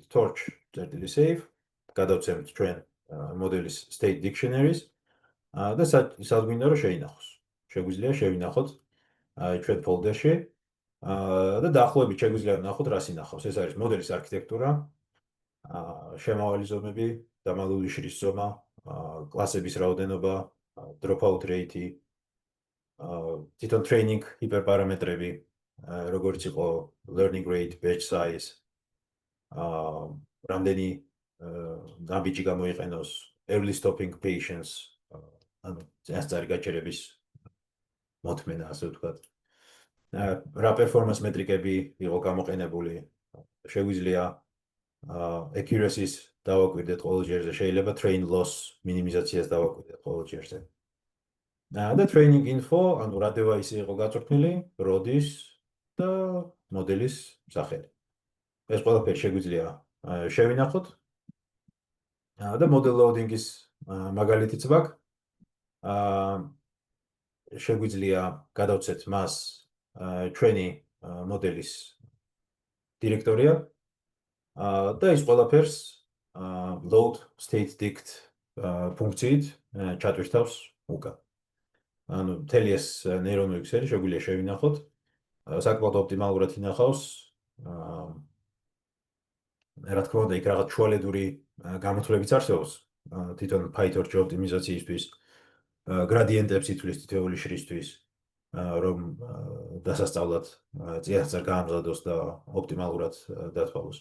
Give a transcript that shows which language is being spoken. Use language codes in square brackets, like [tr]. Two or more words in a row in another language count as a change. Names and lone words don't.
[ka] torch.save გადავცემთ ჩვენ მოდელის [en] state dictionaries [ka] და სად გვინდა რომ შეინახოს. შეგვიძლია შევინახოთ ჩვენ ფოლდერში და დაახლოებით შეგვიძლია ვნახოთ რას ინახავს. ეს არის მოდელის არქიტექტურა, შემავალი ზომები, დამალული შრის ზომა, კლასების რაოდენობა, [en] dropout rate, [ka] თვითონ training ჰიპერპარამეტრები, როგორც იყო [en] learning rate, batch size, [ka] რამდენი ნაბიჯი გამოიყენოს, [en] early stopping patients, [ka] ანუ წინასწარი გაჩერების მოთმენა, ასე ვთქვათ. რა performance მეტრიკები იყო გამოყენებული, შეგვიძლია accuracy-ს დავაკვირდეთ ყოველ ჯერზე, შეიძლება [en] train loss [ka] მინიმიზაციას დავაკვირდეთ ყოველ ჯერზე. და [en] training info, [ka] ანუ რა device იყო გაწვრთნილი, როდის და მოდელის სახელი. ეს ყველაფერი შეგვიძლია შევინახოთ. და [en] model loading- [ka] ის მაგალითიც ვაქვს. შეგვიძლია გადავცეთ მას ჩვენი მოდელის დირექტორია და ის ყველაფერს [en] load state dict [ka] ფუნქციით ჩატვირთავს უკან. ანუ მთელი ეს ნეირონული ქსელი შეგვიძლია შევინახოთ. საკმაოდ ოპტიმალურად ინახავს. რა თქმა უნდა, იქ რაღაც შუალედური გამოთვლებიც არსებობს. თვითონ PyTorch ოპტიმიზაციისთვის, გრადიენტებს ითვლის თითოეული შრისთვის, რომ დასასწავლად წიაღწერ გაამზადოს და ოპტიმალურად დათვალოს.